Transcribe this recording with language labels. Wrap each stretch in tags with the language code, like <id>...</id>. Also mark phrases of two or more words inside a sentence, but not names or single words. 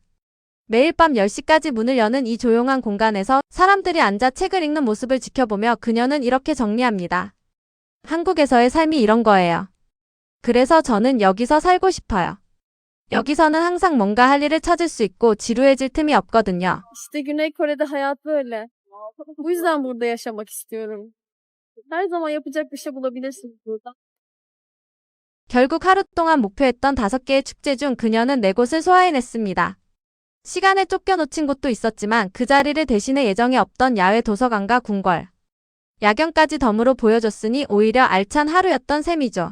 <ko>매일 밤 10시까지 문을 여는 이 조용한 공간에서 사람들이 앉아 책을 읽는 모습을 지켜보며 그녀는 이렇게 정리합니다. 한국에서의 삶이 이런 거예요. 그래서 저는 여기서 살고 싶어요. 여기서는 항상 뭔가 할 일을 찾을 수 있고 지루해질 틈이 없거든요.</ko> <tr>İşte Güney Kore'de hayat böyle. Bu yüzden burada yaşamak istiyorum. Her zaman yapacak bir şey bulabilirsiniz burada.</tr> <ko>결국 하루 동안 목표했던 5개의 축제 중 그녀는 4곳을 소화해냈습니다. 시간에 쫓겨놓친 곳도 있었지만 그 자리를 대신해 예정에 없던 야외 도서관과 궁궐, 야경까지 덤으로 보여줬으니 오히려 알찬 하루였던 셈이죠.</ko>